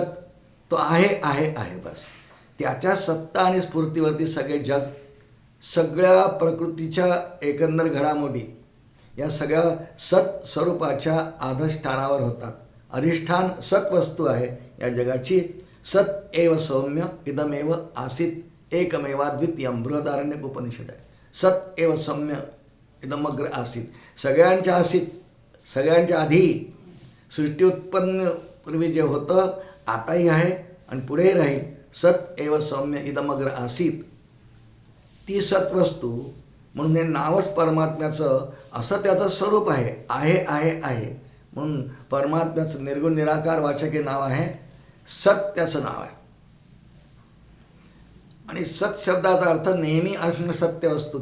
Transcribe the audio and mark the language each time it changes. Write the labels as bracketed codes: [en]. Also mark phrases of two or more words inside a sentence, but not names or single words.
[mr] तो आहे बस. त्याच्या सत्ता आणि स्फूर्तीवरती सगळे जग, सगळ्या प्रकृतीच्या एकंदर घडामोडी या सगळ्या सत स्वरूपाच्या अधिष्ठानावर होतात. अधिष्ठान सत्वस्तू आहे या जगाची. [sa] सत एव सौम्य इदमेव आसीत एकमेवाद्वितीयम बृहदारण्यक उपनिषद आहे. सत एव सौम्य इदमग्र आसीत. [mr] सगळ्यांच्या आसीत, सगळ्यांच्या आधी सृष्टी उत्पन्न पूर्वी जे होतं आताही आहे आणि पुढेही राहील. [sa] सत एव सौम्य इदमग्र आसीत. [mr] ती सत्वस्तू म्हणून हे नावच परमात्म्याचं असं त्याचं स्वरूप आहे. म्हणून परमात्म्याचं निर्गुण निराकार वाचक हे नाव आहे. सत्याचं नाव आहे. आणि सत शब्दाचा अर्थ नेहमी असणं सत्य वस्तू.